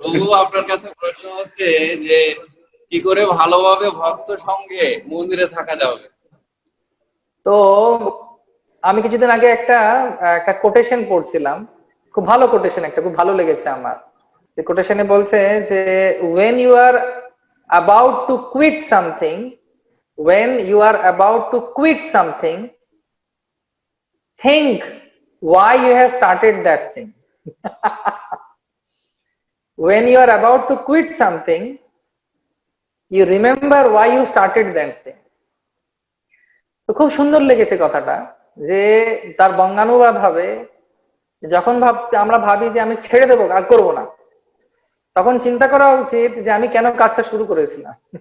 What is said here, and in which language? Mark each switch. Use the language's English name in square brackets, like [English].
[Bangla] তবুও আপনার কাছে প্রশ্ন হচ্ছে যে কি করে ভালোভাবে ভক্ত সঙ্গে মন্দিরে থাকা যাবে। তো আমি কিছুদিন আগে একটা একটা কোটেশন পড়ছিলাম, খুব ভালো কোটেশন, একটা খুব ভালো লেগেছে আমার। যে কোটেশনে বলছে যে [English] when you are about to quit something, when you are about to quit something, think why you have started that thing. When you are about to quit something, you remember why you started that thing. [Bangla] তো খুব সুন্দর লেগেছে কথাটা, যে তার বঙ্গানুবাদ হবে, যখন আমরা ভাবি যে আমি ছেড়ে দেবো আর করবো না, তখন চিন্তা করা উচিত যে আমি কেন কাজটা শুরু করেছিলাম।